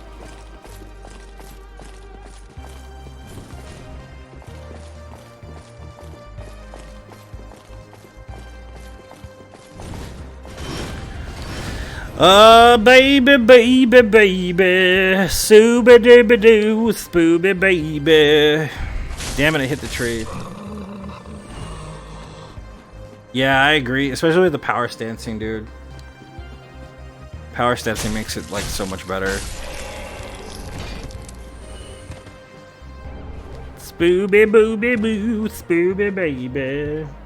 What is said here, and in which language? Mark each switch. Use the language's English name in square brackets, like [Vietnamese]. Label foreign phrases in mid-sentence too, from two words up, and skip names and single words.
[English] Baby, baby, baby, sooba dooba doo, spooby baby. Damn it, I hit the tree. Yeah, I agree, especially with the power stancing, dude. Power stancing makes it, like, so much better. Spooby booby boo, spooby baby.